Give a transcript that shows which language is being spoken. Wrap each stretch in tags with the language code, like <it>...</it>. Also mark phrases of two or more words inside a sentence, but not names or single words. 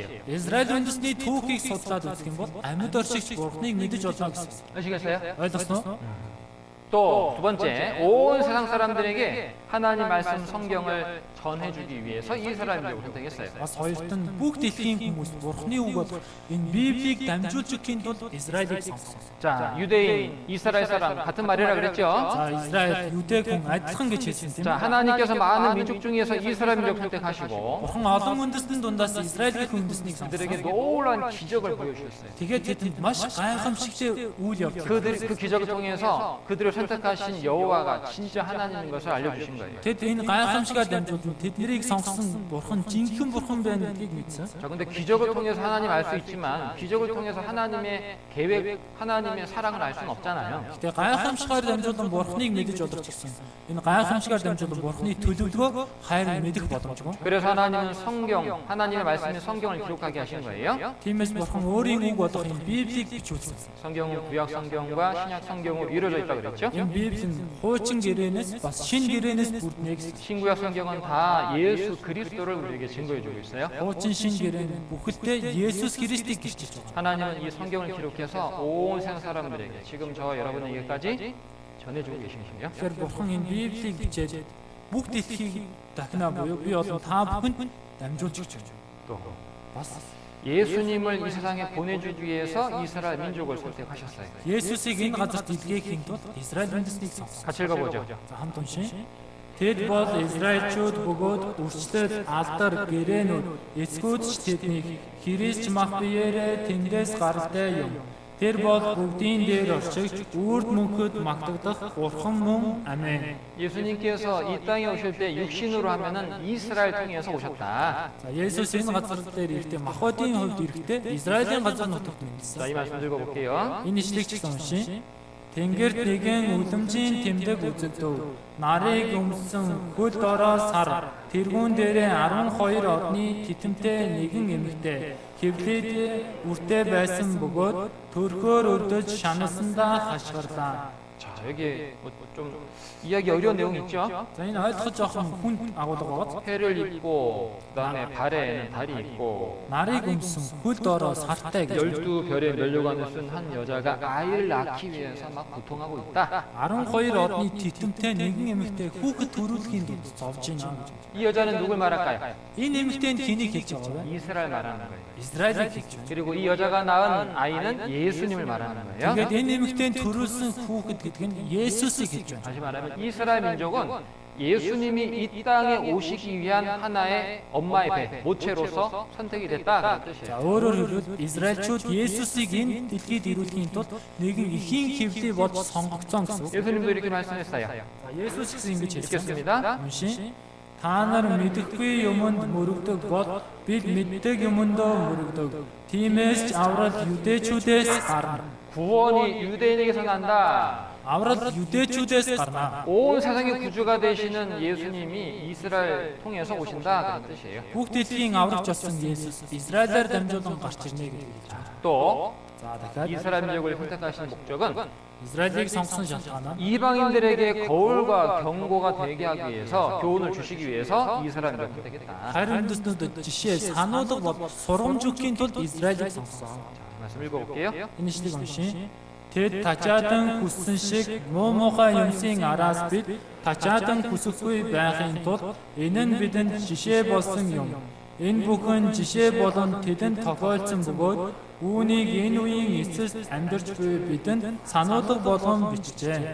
<mn>Израиль үндэсний түүхийг судлаад үзэх юм бол амьд оршигч Бурханыг мэдэж болно гэсэн.</mn> <ko>아시겠어요?</ko> <mn>Ойлгосноо?</mn> <ko>또 두 번째, 온 세상 사람들에게 하나님 말씀 성경을 전해주기 위해서 이스라엘 민족을 선택했어요.</ko> <mn>Бас хоёрт нь бүх дэлхийн хүмүүс Бурханы үг болох энэ Библийг дамжуулж өгөхийн тулд Израилийг сонгосон.</mn> <ko>자, 유대인, 이스라엘 사람 같은 말이라 그랬죠?</ko> <mn>За Израиль 유대 хүн адилхан гэж хэлсэн тийм</mn> <ko>자, ээ. 하나님께서 많은 민족 중에서 이스라엘 민족 선택하시고</ko> <mn>Бурхан олон үндэстэн дундаас Израиль гэх үндэснийг</mn> <ko>그들에게</ko> <mn>сонгосон.</mn> <ko>놀라운 기적을 보여주셨어요.</ko> <mn>Тэгээд тэдэнд маш гайхамшигтэй үйл явдал.</mn> <ko>그 기적을 통해서 그들을 선택하신 여호와가 진짜 하나님인 것을 알려주신 거예요.</ko> <mn>Тэд энэ гайхамшигаар дамжуулан тэднийг сонгосон Бурхан жинхэнэ Бурхан байна гэдгийг мэдсэн.</mn> <ko>자, 근데 기적을 통해서 하나님 알 수 있지만 기적을 통해서 하나님의 계획, 하나님의 사랑을 알 수는 없잖아요.</ko> <mn>Тэгээ гайхамшигаар дамжуулан Бурханыг мэдэж олох гэсэн. Энэ гайхамшигаар дамжуулан Бурханы төлөвлөгөө хайр мэдэх боломжгүй.</mn> <ko>그래서 하나님은 성경, 하나님의 말씀인 성경을 기록하게 하신 거예요.</ko> <mn>Тиймээс Бурхан өөрийн үг болох энэ Библийг бичүүлсэн.</mn> <ko>성경은 구약 성경과 신약 성경으로 이루어져 있다고 그랬죠.</ko> <mn>Энэ Библи нь хуучин гэрээнээс бас шинэ гэрээнээс бүрднэ гэсэн.</mn> <ko>신구약 성경은 다 예수 그리스도를 우리에게 증거해주고 있어요.</ko> <mn>Хуучин шинэ гэрээнд бүхэлдээ Есүс Христийг гэрчилж байгаа.</mn> <ko>하나님은 이 성경을 기록해서 온 세상 사람들에게 지금 저와 여러분에게까지 전해주고 계신 거예요.</ko> <mn>Тэгэхээр Бурхан энэ Библийг бичээд бүх дэлхийг дахина буюу би олон та бүхэнд дамжуулж өгч байна.</mn> <ko>또</ko> <mn>Бас</mn> <ko>예수님을 이 세상에 보내주기 위해서 이스라엘 민족을 선택하셨어요.</ko> <mn>Есүсийг энэ газарт илгээхийн тулд Израиль үндэснийг сонгосон.</mn> <ko>같이 읽어보죠.</ko> <mn>За хамт уншия. Тэд бол Израильчууд бөгөөд үрчлэл алдар гэрээнүүд эцгүүд ч тэднийг Христ мах биеэрээ тэндээс гаралтай юм. Тэр бол бүгдийн дээр оршигч үрд мөнхөд магтагдах Бурхан мөн.</mn> <ko>아멘. 예수님께서 이 땅에 오실 때 육신으로 하면은 이스라엘 통해서 오셨다.</ko> <mn>За Есүс энэ газар дээр ирэхдээ махбодын хувьд ирэхдээ Израилийн газар нутагт</mn> <ko>자,</ko> <mn>ирсэн.</mn> <ko>이 말씀 읽어볼게요.</ko> <mn>Энэ ишлэгч гэсэн уншия. Тэнгэрт нэгэн үлэмжийн тэмдэг үзэгдэв. Нарыг өмсөн хөл дороо сар. Тэргүүн дээрээ 12 одны титэмтэй нэгэн эмэгтэй хэвлээд үртэй байсан бөгөөд төрхөөр өдөж шаналсандаа хашгирлаа.</mn> <ko>자, 여기 좀 이야기 어려운 내용 있죠?</ko> <mn>За энэ ойлгох жоохон хүн агуулга байгаа.</mn> <ko>해를 입고 그다음에 발에는 달이 있고</ko> <mn>Нарыг өмсөн хөл дороо сартай гэж.</mn> <ko>12별의 면류관을 쓴 한 여자가 아이를 낳기 위해서 막 고통하고 있다.</ko> <mn>12 одны титэмтэй нэгэн эмэгтэй хүүхэд төрүүлэхийн тулд зовж байна гэж.</mn> <ko>이 여자는 누굴 말할까요?</ko> <mn>Энэ эмэгтэйнд хэнийг хэлж байгаа вэ?</mn> <ko>이스라엘 말하는 거예요.</ko> <mn>Израилийг хэлж байна.</mn> <ko>그리고 이 여자가 낳은 아이는 예수님을 말하는 거예요.</ko> <mn>Тэгээд энэ эмэгтэйнд төрүүлсэн хүүхэд гэдэг нь Есүсийг хэлж байна.</mn> <ko>다시 말하면 이스라엘 민족은 예수님이 이 땅에 오시기 위한 하나의 엄마의 배, 모체로서 선택이 됐다 그런</ko> <mn>За</mn> <ko>뜻이에요.</ko> <mn>өөрөөр хэлбэл Израильчууд Есүсийг энэ дэлхийд ирүүлэхийн тулд нэгэн эхийн хэвлий болж сонгогдсон гэсэн үг.</mn> <ko>예수님도 이렇게 말씀했어요.</ko> <mn>За Есүс гэсэн ингэж хэлсэн.</mn> <ko>읽겠습니다.</ko> <mn>Уншия. Та нар мэдэхгүй юмд мөрөгдөг бол бид мэддэг юмдөө мөрөгдөг. Тиймээс ч аврал юдэчүүдээс гарна.</mn> <ko>구원이 유대인에게서 난다.</ko> <mn>Аврал юдэчүүдээс гарна.</mn> <ko>온 세상의 구주가 되시는 예수님이 이스라엘 통해서 오신다 그런 뜻이에요.</ko> <mn>Бүх дэлхийн аврагч болсон Есүс Израилаар дамжуулан гарч ирнэ гэж хэлж байна.</mn> <ko>또</ko> <mn>За дахиад</mn> <ko>이스라엘 민족을 선택하신 목적은</ko> <mn>Израилийг сонгосон шалтгаан нь</mn> <ko>이방인들에게 거울과 경고가 되게 하기 위해서 교훈을 주시기 위해서 이스라엘 민족을 선택했다.</ko> <mn>харин үндэстнүүдэд жишээ сануулга бол сургамж өгөхийн тулд Израилийг сонгосон.</mn> <ko>말씀 읽어볼게요.</ko> <mn>Энэ ишлэгийг уншия. Тэд тачаадан хүссэн шиг муу муухай юмсын араас бид тачаадан хүсэхгүй байхын тулд энэ нь бидэнд жишээ болсон юм. Энэ бүхэн жишээ болон тэдэнд тохиолдсон бөгөөд үүнийг энэ үеийн эцэст амьдарч буй бидэнд сануулга болгон бичжээ.</mn>